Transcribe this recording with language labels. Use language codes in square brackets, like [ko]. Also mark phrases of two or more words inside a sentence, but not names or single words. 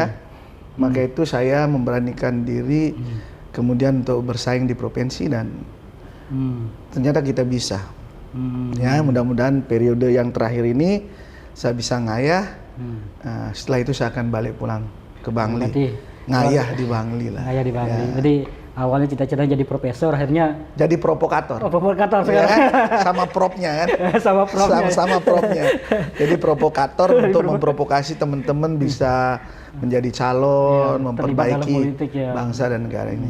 [id] Maka itu saya memberanikan diri kemudian untuk bersaing di provinsi dan ternyata kita bisa. Ya, mudah-mudahan periode yang terakhir ini saya bisa ngayah. Setelah itu saya akan balik pulang ke Bangli. Berarti Ngayah di Bangli lah. Ngayah di Bangli. Ya. Jadi awalnya cita-cita jadi profesor, akhirnya Jadi provokator. provokator Ya, sekarang. sama propnya kan. Sama profnya. Sama propnya. Jadi provokator untuk memprovokasi teman-teman bisa menjadi calon, Ya, terlibat dalam memperbaiki politik, ya. bangsa dan negara ini.